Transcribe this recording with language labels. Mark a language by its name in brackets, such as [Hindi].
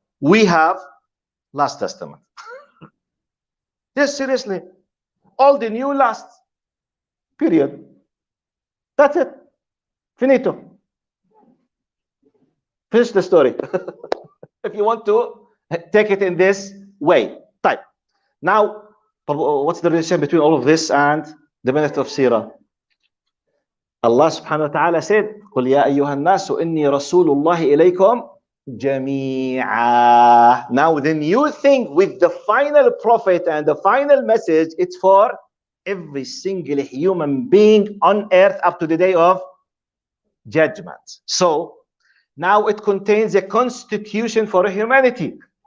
[English] We have Last Testament. Yes, seriously. All the new last. Period. That's it. Finito. Finish the story. If you want to take it in this way. Type. Now, what's the relation between all of this and the benefit of Seerah? Allah subhanahu wa ta'ala said, [Arabic] قُلْ يَا أَيُّهَا النَّاسُ إِنِّي رَسُولُ اللَّهِ إِلَيْكُمْ جَمِيعًا. [English] Now the new thing with the final prophet and the final message, it's for every single human being on earth up to the day of judgment. So now it contains a constitution for humanity.